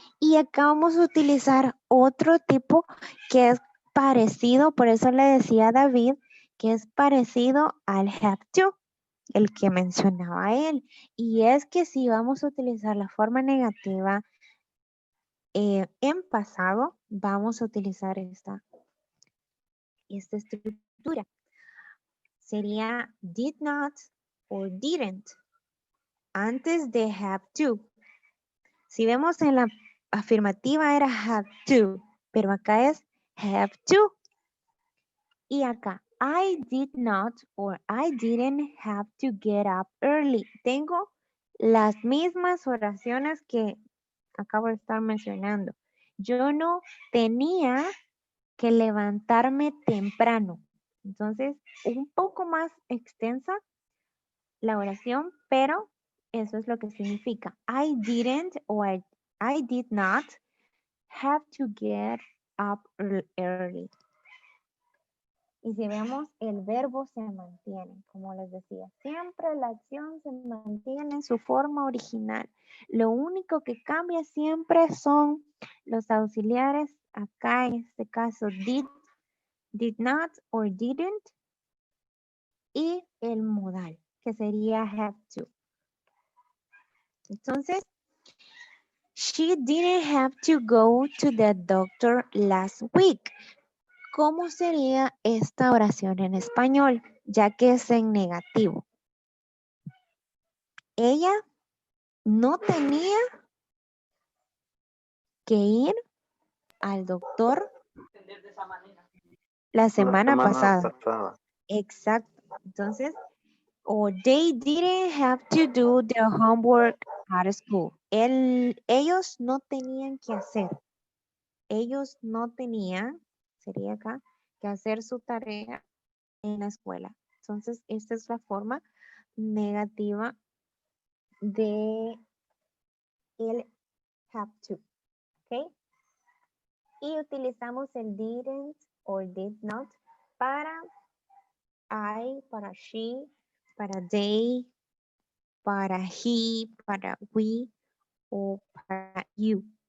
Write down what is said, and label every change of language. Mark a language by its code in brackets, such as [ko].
[es] Y acá vamos a utilizar otro tipo que es parecido, por eso le decía a David, que es parecido al have to, el que mencionaba él. Y es que si vamos a utilizar la forma negativa en pasado, vamos a utilizar esta estructura. Sería [en] did not or didn't [es] antes de have to. Si vemos en la afirmativa era have to, pero acá es have to. Y acá, [en] I did not or I didn't have to get up early. [es] Tengo las mismas oraciones que acabo de estar mencionando. Yo no tenía que levantarme temprano. Entonces, un poco más extensa la oración, pero eso es lo que significa. [en] I didn't or I did not have to get up early. [es] Y si vemos, el verbo se mantiene, como les decía. Siempre la acción se mantiene en su forma original. Lo único que cambia siempre son los auxiliares. Acá en este caso, did not or didn't. Y el modal, que sería have to. [en] Entonces, she didn't have to go to the doctor last week. [es] ¿Cómo sería esta oración en español? Ya que es en negativo. Ella no tenía que ir al doctor la semana pasada. Exacto. [en] Entonces, or they didn't have to do their homework at school. [es] Ellos no tenían que hacer. Ellos no tenían, sería acá, que hacer su tarea en la escuela. Entonces, esta es la forma negativa de el have to, ¿ok? Y utilizamos el [en] didn't or did not [es] para I, para she, para they, para he, para we o para you.